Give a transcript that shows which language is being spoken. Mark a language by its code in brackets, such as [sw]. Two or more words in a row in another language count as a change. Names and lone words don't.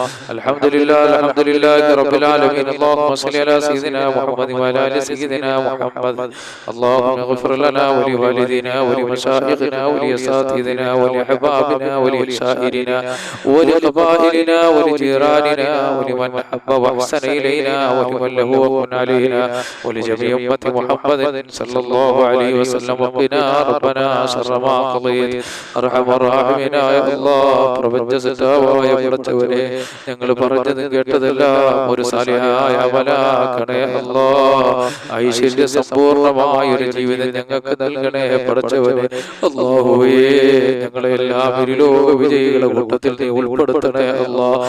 [ar] الحمد لله الحمد لله رب العالمين. اللهم صل على سيدنا محمد وعلى آل سيدنا محمد. اللهم اغفر لنا ولوالدينا ولمشايخنا ولأساتذتنا ولأحبابنا ولشاعرينا ولقبائلنا ولجيراننا ول من أحب وأحسن إلينا ولمن له وكن علينا ولجميع أمة محمد صلى الله عليه وسلم وقنا ربنا شر ما قضيت أرحم الراحمين يا الله. [ml] പ്രപഞ്ച സൃഷ്ടാവായ പടച്ചവനെ ഞങ്ങൾ പറഞ്ഞതും കേട്ടതെല്ലാം ഒരു സാലിഹായ അമലാക്കണേ അല്ലാഹ്. ഐശ്വര്യ സമ്പൂർണമായ ഒരു ജീവിതം ഞങ്ങൾക്ക് നൽകണേ പടച്ചവനെ. അല്ലാഹുവേ ഞങ്ങളെ എല്ലാം ലോക വിജയികളുടെ കൂട്ടത്തിൽ നീ ഉൾപ്പെടുത്തണേ അല്ലാഹ്.